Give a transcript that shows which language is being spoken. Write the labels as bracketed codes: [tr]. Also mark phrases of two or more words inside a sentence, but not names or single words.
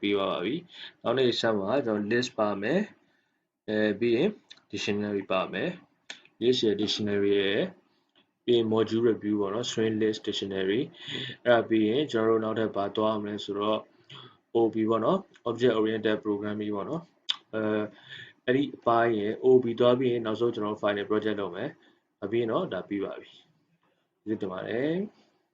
[my] ပြီးသွားပါပြီနောက်နေ့ဆက်မှာကျွန်တော် list ပါမယ်ပြီးရင် dictionary ပါမယ် list ရ dictionary ရပြီးရင် [en] module review [my] ပေါ့နော် [en] string list dictionary [my] အဲ့ဒါပြီးရင်ကျွန်တော်တို့နောက်ထပ်ပါသွားအောင်လဲဆိုတော့ OB ပေါ့နော် [en] object oriented programming [my] ပေါ့နော်အဲ့ဒီအပိုင်းရ OB သွားပြီးရင်နောက်ဆုံးကျွန်တော် [en] final project [my] လုပ်မယ်ပြီးရင်တော့ဒါပြီးပါပြီကျေးဇူးတင်ပါတယ်